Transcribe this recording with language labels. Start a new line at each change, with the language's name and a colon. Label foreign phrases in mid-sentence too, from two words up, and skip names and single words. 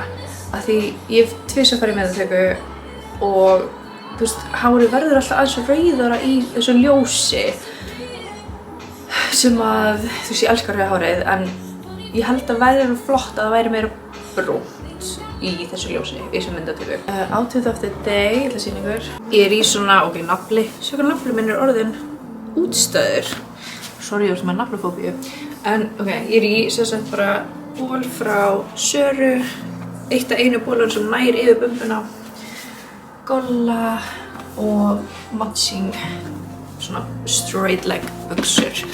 Icelandic: Af því ég hef tvisvar farið í myndatöku og þú veist, hárið verður alltaf aðeins rauðara í þessu ljósi. Sem að, þú veist, ég elskar rauða hárið, en ég held að væri flott að það væri meira brúnt í þessu ljósi, í þessu myndatöku.
English: Outfit of the day,
Icelandic: ég ætla að sýna ykkur. Ég er í svona, ok, nafli. Sjá hvað nafli minn er orðinn útstöður. Sorry, ég er sem að naflafóbíu. En, ok, ég er í, sem sagt, bara ból frá Söru. Eitt af einu bólun sem nær yfir bumbuna. Golla og matching svona
English: straight leg
Icelandic: buxur.